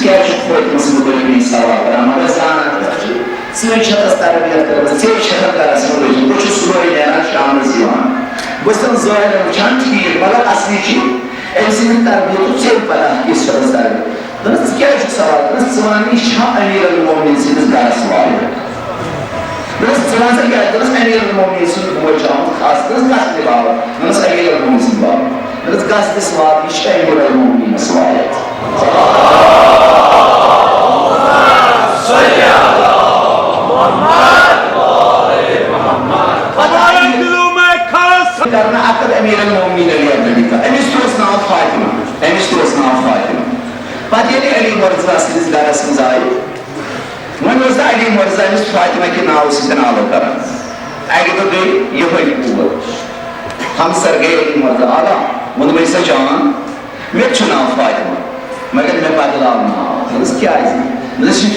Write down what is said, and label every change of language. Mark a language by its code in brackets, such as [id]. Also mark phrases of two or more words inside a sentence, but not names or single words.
[ks] کیٛازِ چھُکھ پٔتمِس مُتعلِق سوال کران مگر زانان ژٕے چھَکھ تس تربیت کٔرمٕژ ژےٚ چھَکھ گرس منٛز روٗزمٕژ بہٕ چھُس صُبحٲے نیران شامنس یِوان بہٕ چھُس تِم ظٲہرن وٕچھان ٹھیٖک مگر اصلی چھِ أمۍ سٕنٛدِ تربیتُک ژےٚ پتہ کِژھ چھَکھ تربیت دوٚپُس ژٕ کیٛازِ چھُکھ سوال کران ژٕ وَن یہِ چھا امیر المومنین سٕنٛدِس گرس لایق دوٚپُس ژٕ وَن سا کیٛازِ دوٚپُس امیر المومنین سُنٛد بوے چھُ آمُت خاص دوٚپُس کتھ تہِ باپتھ دوٚپُس امیر المومنین سٕنٛدِ باپتھ دوٚپُس گژھ دِس وات یہِ چھُ امیر المومنینس لایق کرنا عقد امیر المومنین علی ابن ابی طالب أمِس تہِ اوس ناو فاطمہ پتہٕ ییٚلہِ علی مرزا سٕنٛدِس گرس منٛز آیہِ وۄنۍ اوس نہٕ علی مرزا أمِس فاطمہ کہِ ناوٕ سۭتۍ آلو کران اکہِ دۄہ گٔے یِہوٚے کوٗر ہمسر گٔے علی مرزا آلا ووٚنمَے سا جان مےٚ تہِ چھُ ناو فاطمہ مگر مےٚ بدلاو ناو دوٚپُس کیٛازِ دوٚپُس یُتھُے